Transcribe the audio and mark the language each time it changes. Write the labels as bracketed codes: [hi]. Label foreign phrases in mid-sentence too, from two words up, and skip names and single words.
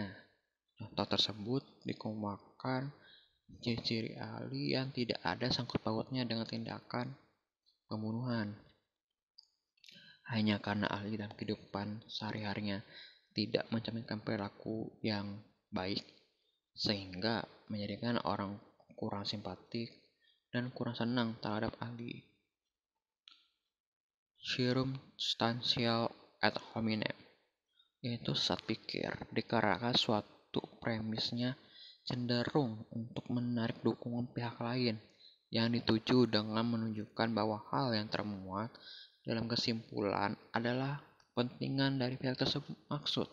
[id] Contoh tersebut dikumpulkan ciri-ciri ahli yang tidak ada sangkut pautnya dengan tindakan pembunuhan. Hanya karena ahli dalam kehidupan sehari-harinya tidak mencerminkan perilaku yang baik, sehingga menjadikan orang kurang simpatik dan kurang senang terhadap ahli. Circumstantial [la] ad hominem [id] yaitu sesat pikir dikarenakan suatu premisnya cenderung untuk menarik dukungan pihak lain yang dituju dengan menunjukkan bahwa hal yang termuat dalam kesimpulan adalah kepentingan dari pihak tersebut maksud.